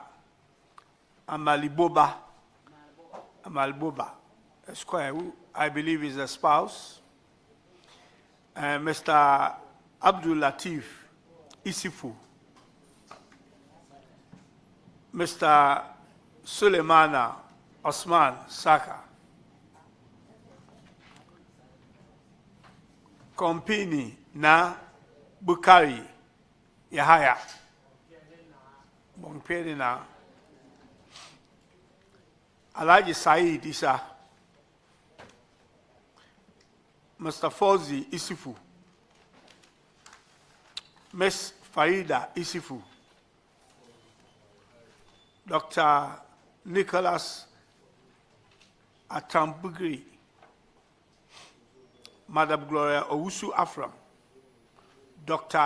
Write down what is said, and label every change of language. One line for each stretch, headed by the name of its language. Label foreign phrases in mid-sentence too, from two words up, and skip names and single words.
English: Amaleboba, Esquire, who I believe is a spouse. Mr. Abdul Latif Isifu, Mr. Suleimana Osman Saka, Kompini Na Bukari Yahaya, Bongperi Na Alaji Said Isa, Mr. Fauzi Isifu, Ms. Farida Isifu, Dr. Nicholas Atambugri, Madam Gloria Owusu Afram, Dr.